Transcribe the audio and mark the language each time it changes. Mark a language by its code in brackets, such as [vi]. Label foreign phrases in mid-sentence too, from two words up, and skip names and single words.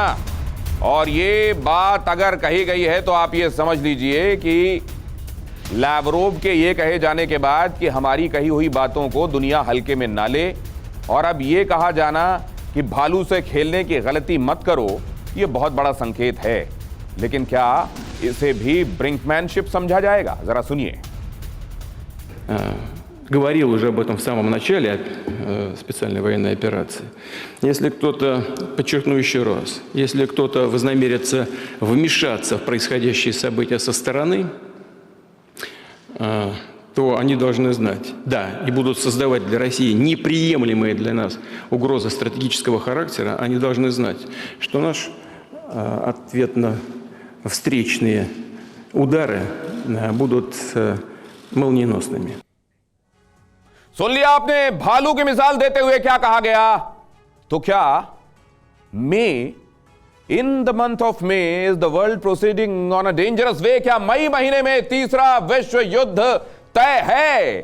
[hi] और ये बात अगर कही गई है तो आप ये समझ लीजिए कि लैवरोव के ये कहे जाने के बाद कि हमारी कही हुई बातों को दुनिया हल्के में ना ले, और अब ये कहा जाना कि भालू से खेलने की गलती मत करो, ये बहुत बड़ा संकेत है। लेकिन क्या इसे भी ब्रिंकमैनशिप समझा जाएगा? जरा सुनिए। [ru] Говорил уже об этом в самом начале специальной военной операции. Если кто-то, подчеркну еще раз, если кто-то вознамерится вмешаться в происходящие события со стороны, то они должны знать, да, и будут создавать для России неприемлемые для нас угрозы стратегического характера, они должны знать, что наш ответно-встречные удары будут молниеносными. [hi] सुन लिया आपने भालू की मिसाल देते हुए क्या कहा गया। [en] तो क्या May, in the month of May is the world proceeding on a dangerous way? [hi] क्या मई महीने में तीसरा विश्व युद्ध तय है?